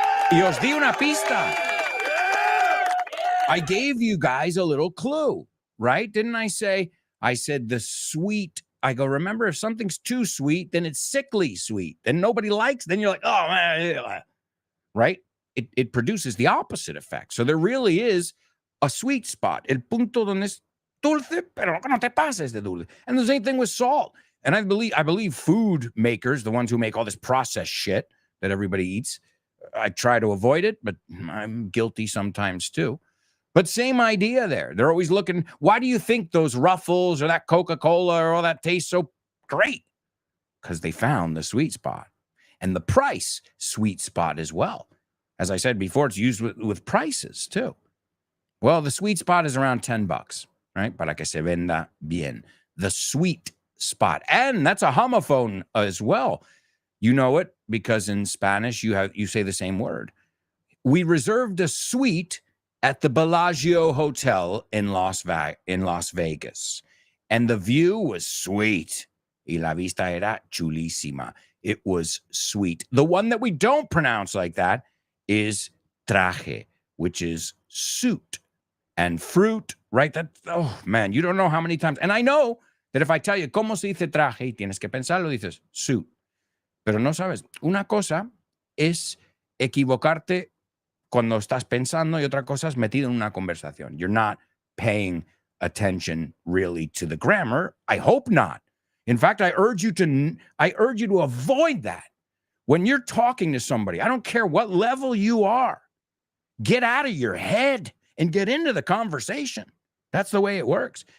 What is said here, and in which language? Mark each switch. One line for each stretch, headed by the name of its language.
Spanish: Y os di una pista.
English: I gave you guys a little clue, right? Didn't I say? I said the sweet. I go, remember, if something's too sweet, then it's sickly sweet. Then nobody likes, then you're like, oh, man. Right? It produces the opposite effect. So there really is a sweet spot.
Spanish: El punto donde es dulce, pero no te pases de dulce.
English: And the same thing with salt. And I believe food makers, the ones who make all this processed shit that everybody eats, I try to avoid it, but I'm guilty sometimes too. But same idea there. They're always looking, why do you think those Ruffles or that Coca-Cola or all that tastes so great? Because they found the sweet spot. And the price, sweet spot as well. As I said before, it's used with prices too. Well, the sweet spot is around $10, right?
Spanish: Para que se venda bien. The sweet spot.
English: And that's a homophone as well. You know it because in Spanish, you say the same word. We reserved a suite at the Bellagio Hotel in Las Vegas. And the view was sweet.
Spanish: Y la vista era chulísima.
English: It was sweet. The one that we don't pronounce like that is traje, which is suit. And fruit, right? Oh, man, you don't know how many times. And I know that if I tell you,
Spanish: ¿cómo se dice traje? Y tienes que pensarlo, dices, suit. Pero no sabes. Una cosa es equivocarte cuando estás pensando y otra cosa es metido en una conversación.
English: You're not paying attention really to the grammar. I hope not. In fact, I urge you to avoid that. When you're talking to somebody, I don't care what level you are, get out of your head and get into the conversation. That's the way it works.